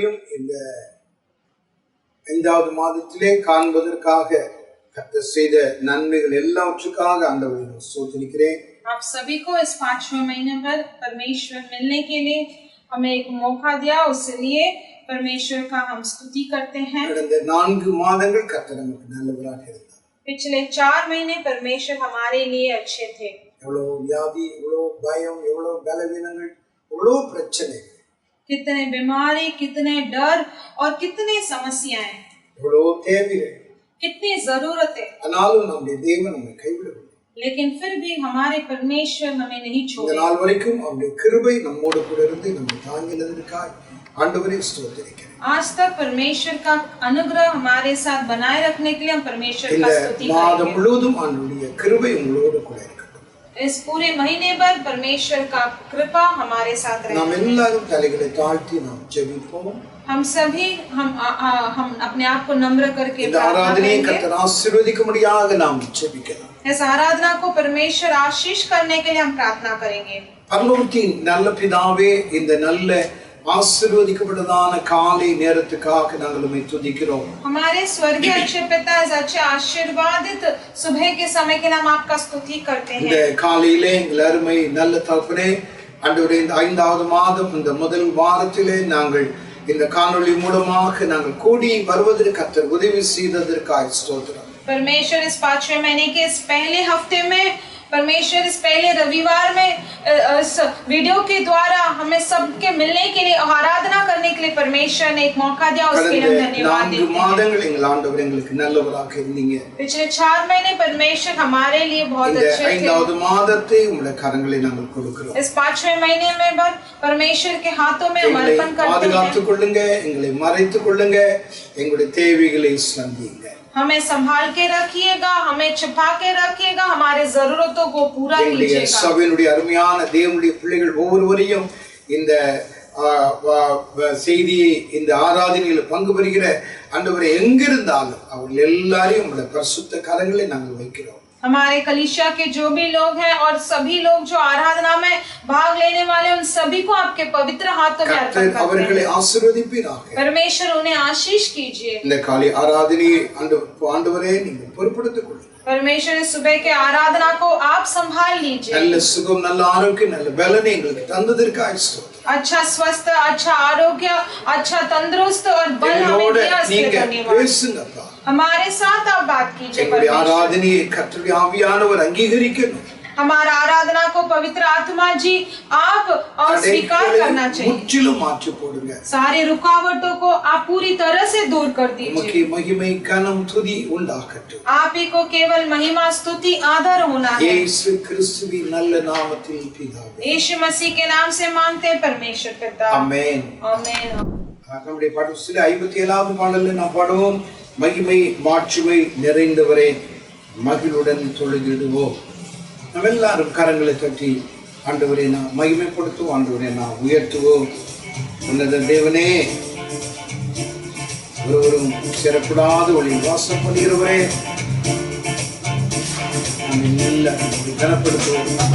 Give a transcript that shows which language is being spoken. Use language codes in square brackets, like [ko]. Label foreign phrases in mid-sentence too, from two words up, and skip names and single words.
[ta] இந்த 5வது மாதத்திலே காண்பதற்காக கர்த்தர் செய்த நன்மைகள் எல்லாவற்றுக்காக ஆண்டவரை ஸ்தோத்திரிக்கிறேன். [hi] आप सभी को इस 5वें महीने पर परमेश्वर मिलने के लिए हमें एक मौका दिया, उसके लिए परमेश्वर का हम स्तुति करते हैं. [ta] கடந்த 4 மாதங்கள் கர்த்தர் நமக்கு நல்லவராக இருந்தார். [hi] पिछले 4 महीने परमेश्वर हमारे लिए अच्छे थे. [ta] எவ்வளவு வியாதி, எவ்வளவு பயம், எவ்வளவு பலவீனங்கள், எவ்வளவு பிரச்சனைகள், [hi] कितने बीमारी, कितने डर और कितने समस्याएं, [ta] எவ்வளவு தேவைகள், [hi] कितनी जरूरतें, [ta] ஆனாலும் நம்முடைய தேவன் நம்மை கைவிடவில்லை. [hi] लेकिन फिर भी हमारे परमेश्वर हमें नहीं [ta] இந்த [hi] छोड़े. [ta] நாள் வரைக்கும் அவருடைய கிருபை நம்மோடு கூட இருந்து நம்மை தாங்கினதற்காக ஆண்டவரை ஸ்தோத்திரிக்கிறேன். [hi] आज तक परमेश्वर का अनुग्रह हमारे साथ बनाए रखने के लिए हम परमेश्वर का स्तुति [ta] இந்த மாதம் [hi] करेंगे. [ta] முழுவதும் அவருடைய கிருபை உங்களோடு கூட இருக்கட்டும். [hi] इस पूरे महीने भर परमेश्वर का कृपा हमारे साथ रहे. [ta] நாம் எல்லாரும் தலைகளை தாழ்த்தி நாம் ஜெபிப்போம். [hi] हम सभी हम अपने आप को नम्र करके [ta] இந்த ஆராதனையை கர்த்தர் ஆசீர்வதிக்கும்படியாக நாம் ஜெபிக்கலாம். [hi] इस आराधना को परमेश्वर आशीष करने के लिए हम प्रार्थना करेंगे. [ta] பரலோகத்தின் நல்ல பிதாவே, இந்த நல்ல ஆசீர்வதிக்கப்பட்டதான காலை நேரத்துக்காக நாங்கள் உம்மை துதிக்கிறோம். [hi] हमारे स्वर्गीय अच्छे पिता, इस अच्छे आशीर्वादित सुबह के समय के लिए हम आपका स्तुति करते [ta] இந்த [hi] हैं. [ta] காலையிலே எங்கள் அருமை நல்ல தகப்பனே, ஆண்டவரே, இந்த 5வது மாதம் இந்த முதல் வாரத்திலே நாங்கள் இந்த காணொளி மூலமாக நாங்கள் கூடி வருவதற்கு கர்த்தர் உதவி செய்ததற்காக ஸ்தோத்திரம். [hi] परमेश्वर इस 5वें महीने के इस पहले हफ्ते में, परमेश्वर इस पहले रविवार में इस वीडियो के द्वारा हमें सबके मिलने के लिए, आराधना करने के लिए परमेश्वर ने एक मौका दिया, उसके लिए हम धन्यवाद देते हैं. [ta] மாதங்கள் எங்கள் ஆண்டவர் எங்களுக்கு நல்லவராக இருந்தீங்க. [hi] पिछले 4 महीने परमेश्वर हमारे लिए बहुत [ta] இந்த [hi] अच्छे थे. [ta] 5வது மாதத்தை உம்முடைய கரங்களை நாங்கள் கொடுக்கிறோம். [hi] इस 5वें महीने में परमेश्वर के हाथों में हम [ta] எங்களை [hi] अर्पण करते [ta] பாதுகாத்துக் [hi] हैं. [ta] கொள்ளுங்க, எங்களை மறைத்துக் கொள்ளுங்க, எங்களுடைய தேவைகளை சந்திங்க. [hi] हमें संभाल के रखिएगा, हमें छिपा के रखिएगा, हमारे जरूरतों को पूरा [ta] எங்களுடைய [hi] कीजिएगा. [ta] சபையினுடைய அருமையான தேவனுடைய பிள்ளைகள் ஒவ்வொருவரையும் இந்த செய்தியை, இந்த ஆராதனையில் பங்கு பெறுகிற ஆண்டவரை எங்கிருந்தாலும் அவர்கள் எல்லாரையும் உங்களுடைய பரிசுத்த கரங்களை நாங்கள் வைக்கிறோம். [hi] हमारे कलीसिया के जो भी लोग हैं और सभी लोग जो आराधना में भाग लेने वाले, उन सभी को आपके पवित्र हाथों में अर्पण करते [ta] அவர்களை [hi] हैं. [ta] ஆசீர்வதிப்பீராக. [hi] परमेश्वर उन्हें आशीष कीजिए. [ta] இந்த காலை ஆராதனையை ஆண்டவரே நீங்கள் பொறுப்படுத்திக் கொள்ளுங்கள். [hi] परमेश्वर इस सुबह के आराधना को आप संभाल लीजिए. [ta] நல்ல சுகம், நல்ல ஆரோக்கியம், நல்ல பலனை எங்களுக்கு தந்ததற்காக ஸ்தோத்திரம். [hi] अच्छा स्वस्थ, अच्छा आरोग्य, अच्छा तंदुरुस्त और बल हमें दिया, इसके लिए धन्यवाद. [ta] பேசுங்கப்பா. [hi] हमारे साथ आप बात कीजिए. [ta] எங்களுடைய ஆராதனையை கர்த்தருடைய ஆவியானவர் அங்கீகரிக்கணும். [hi] हमारा आराधना को पवित्र आत्मा जी आप और स्वीकार करना चाहिए. [ta] முற்றிலும் மாற்றி போடுங்க. [hi] सारी रुकावटों को आप पूरी तरह से दूर कर दीजिए. [ta] உமக்கு மகிமை, கனம், துதி உண்டாகட்டும். [hi] आप ही को केवल महिमा, स्तुति, आदर होना है. [ta] இயேசு கிறிஸ்துவின் நல்ல நாமத்தில் பிதாவே. [hi] यीशु मसीह के नाम से मांगते हैं परमेश्वर पिता. [ta] ஆமென். [hi] आमेन. [ta] நம்முடைய பாடல் 57வது பாடலில் நாம் பாடுவோம், மகிமை மாட்சிமை நிறைந்தவரே மகிழுடன் தொழுதிடுவோம். நம்ம எல்லாரும் கரங்களை தட்டி ஆண்டவரை நான் மகிமைப்படுத்துவோம், ஆண்டவரை நான் உயர்த்துவோம். உன்னத தேவனே, ஒருவரும் சேரக்கூடாத ஒளியில் வாசம் பண்ணுகிறவரே, கனப்படுத்துவோம்.